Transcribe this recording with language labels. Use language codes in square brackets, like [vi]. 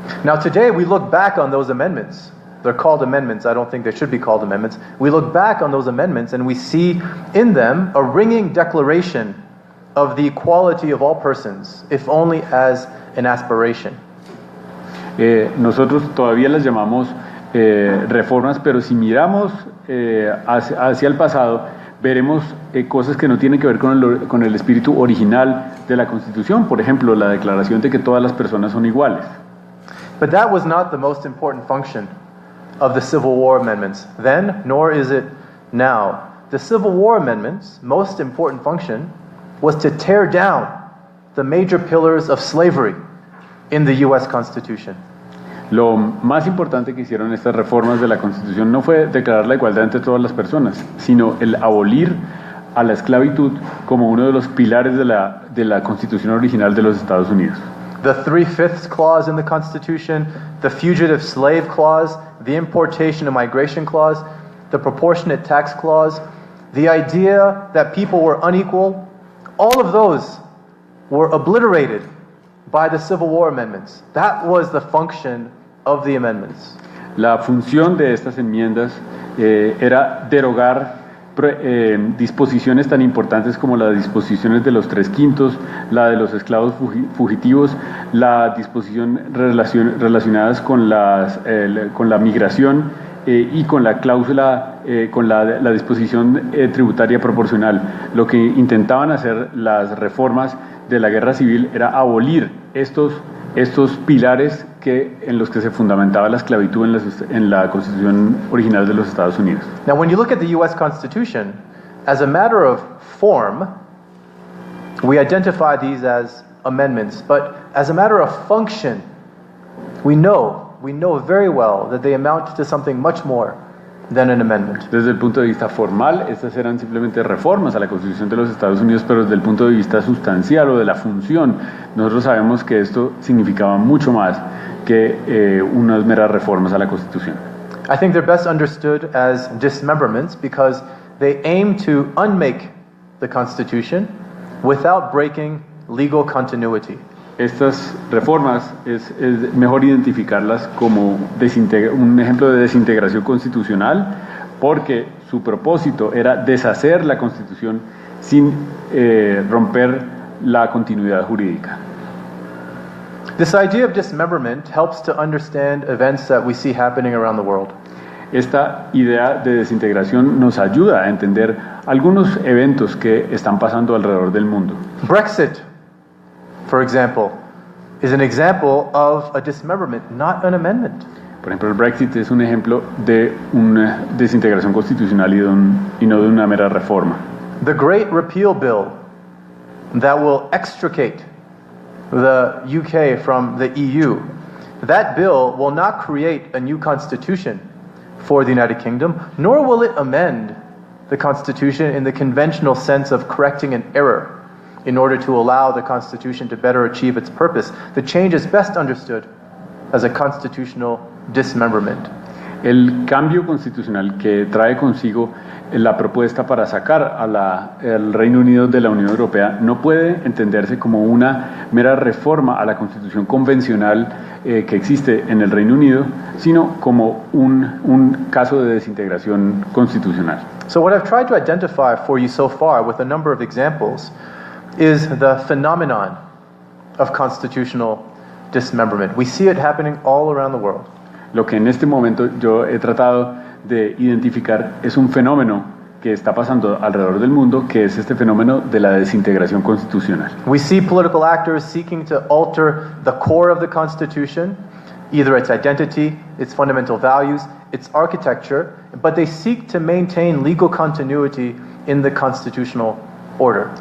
[en] Now today we look back on those amendments. They're called amendments. I don't think they should be called amendments. We look back on those amendments and we see in them a ringing declaration of the equality of all persons, if only as an aspiration. [es] Nosotros todavía las llamamos reformas, pero si miramos hacia el pasado, veremos cosas que no tienen que ver con el espíritu original de la Constitución. Por ejemplo, la declaración de que todas las personas son iguales. [en] But that was not the most important function of the Civil War amendments then, nor is it now. The Civil War amendments' most important function was to tear down the major pillars of slavery in the U.S. Constitution. [es] Lo más importante que hicieron estas reformas de la Constitución no fue declarar la igualdad entre todas las personas, sino el abolir a la esclavitud como uno de los pilares de la Constitución original de los Estados Unidos. [en] The 3/5 clause in the Constitution, the fugitive slave clause, the importation and migration clause, the proportionate tax clause, the idea that people were unequal, all of those were obliterated by the Civil War amendments. That was the function of the amendments. [es] La función de estas enmiendas era derogar disposiciones tan importantes como las disposiciones de los 3/5, la de los esclavos fugitivos, la disposición relacionadas con la migración y con la cláusula, con la disposición tributaria proporcional. Lo que intentaban hacer las reformas de la Guerra Civil era abolir estos pilares en los que se fundamentaba la esclavitud en la Constitución original de los Estados Unidos. [en] Now, when you look at the U.S. Constitution, as a matter of form, we identify these as amendments, but as a matter of function, we know very well that they amount to something much more. than an amendment. [es] Desde el punto de vista formal, estas eran simplemente reformas a la Constitución de los Estados Unidos, pero desde el punto de vista sustancial o de la función, nosotros sabemos que esto significaba mucho más que unas meras reformas a la Constitución. [en] I think they're best understood as dismemberments because they aim to unmake the Constitution without breaking legal continuity. [es] Estas reformas es mejor identificarlas como un ejemplo de desintegración constitucional porque su propósito era deshacer la Constitución sin romper la continuidad jurídica. [en] This idea of dismemberment helps to understand events that we see happening around the world. [es] Esta idea de desintegración nos ayuda a entender algunos eventos que están pasando alrededor del mundo. [en] Brexit, for example, is an example of a dismemberment, not an amendment. [es] Por ejemplo, el Brexit es un ejemplo de una desintegración constitucional y no de una mera reforma. [en] The Great Repeal Bill that will extricate the UK from the EU, that bill will not create a new constitution for the United Kingdom, nor will it amend the Constitution in the conventional sense of correcting an error in order to allow the Constitution to better achieve its purpose. The change is best understood as a constitutional dismemberment. [es] El cambio constitucional que trae consigo la propuesta para sacar al Reino Unido de la Unión Europea no puede entenderse como una mera reforma a la Constitución convencional que existe en el Reino Unido, sino como un caso de desintegración constitucional. [en] So what I've tried to identify for you so far with a number of examples is the phenomenon of constitutional dismemberment. We see it happening all around the world. [es] Lo que en este momento yo he tratado de identificar es un fenómeno que está pasando alrededor del mundo, que es este fenómeno de la desintegración constitucional. [en] We see political actors seeking to alter the core of the Constitution, either its identity, its fundamental values, its architecture, but they seek to maintain legal continuity in the constitutional order.